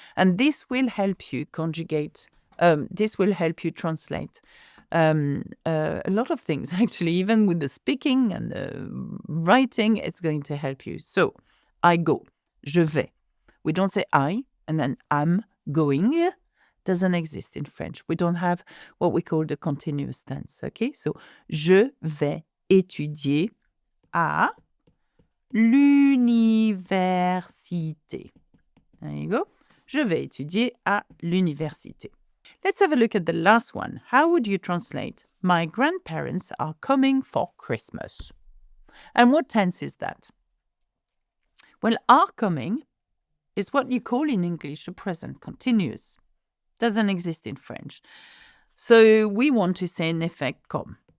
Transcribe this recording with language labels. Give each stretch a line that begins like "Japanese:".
English: And this will help you conjugate, this will help you translate a lot of things, actually. Even with the speaking and the writing, it's going to help you. So, I go.
French: Je vais.
English: We don't say I and then I'm going. Doesn't exist in French. We don't have what we call the continuous tense.
French: Okay, so je vais étudier à l'université.
English: There you go.
French: Je vais étudier à l'université.
English: Let's have a look at the last one. How would you translate? My grandparents are coming for Christmas. And what tense is that? Well, are coming is what you call in English a present continuous. Doesn't exist in French. So we want to say in effect come.